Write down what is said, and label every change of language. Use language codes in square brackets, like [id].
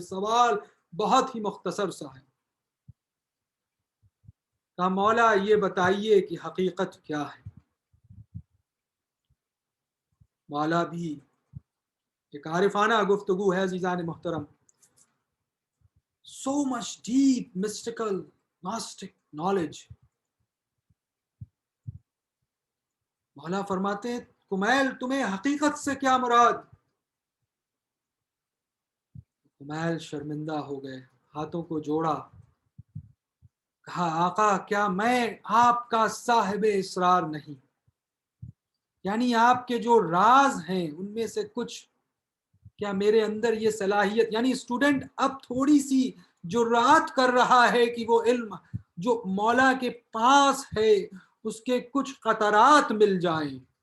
[ur] سوال بہت ہی مختصر سا ہے. کہا مولا یہ بتائیے کہ حقیقت کیا ہے. مولا بھی ایک عارفانہ گفتگو ہے عزیزان محترم. [en] So much deep mystical gnostic knowledge. [ur] مولا فرماتے ہیں کمیل تمہیں حقیقت سے کیا مراد. کمیل شرمندہ ہو گئے, ہاتھوں کو جوڑا, کہا آقا کیا میں آپ کا صاحب اسرار نہیں, یعنی آپ کے جو راز ہیں ان میں سے کچھ کیا میرے اندر یہ صلاحیت, یعنی اسٹوڈنٹ اب تھوڑی سی جرات کر رہا ہے کہ وہ علم جو مولا کے پاس ہے اس کے کچھ قطرات مل جائیں.